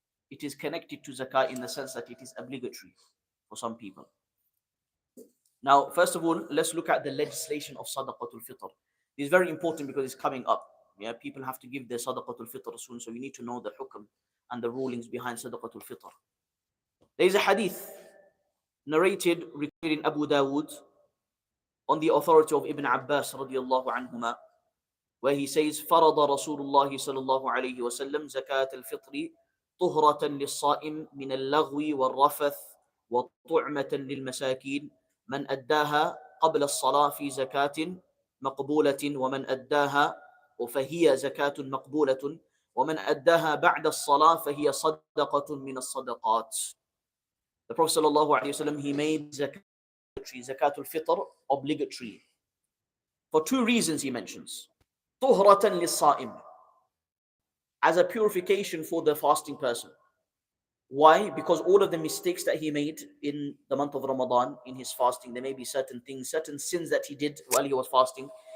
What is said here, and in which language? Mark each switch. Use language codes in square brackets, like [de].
[en] It is connected to zakah in the sense that it is obligatory for some people. Now, first of all, let's look at the legislation of Sadaqatul Fitr. It's very important because it's coming up. Yeah, people have to give their Sadaqatul Fitr soon, so you need to know the hukm and the rulings behind Sadaqatul Fitr. There is a hadith narrated, recorded in Abu Dawood on the authority of Ibn Abbas radiallahu anhuma, where he says, [ar] فرض رسول الله صلى الله عليه وسلم زكاة الفطر طهرة للصائم من اللغو والرفث وطعمة للمساكين من أداها قبل الصلاة في زكاة مقبولة ومن أداها فهي زكاة مقبولة ومن أداها بعد الصلاة فهي صدقة من الصدقات. [en] The Prophet صلى الله عليه وسلم, he made zakatul fitr obligatory for two reasons he mentions. [ar] طهرة للصائم, [en] as a purification for the fasting person. Why? Because all of the mistakes that he made in the month of Ramadan, in his fasting, there may be certain things, certain sins that he did while he was fasting.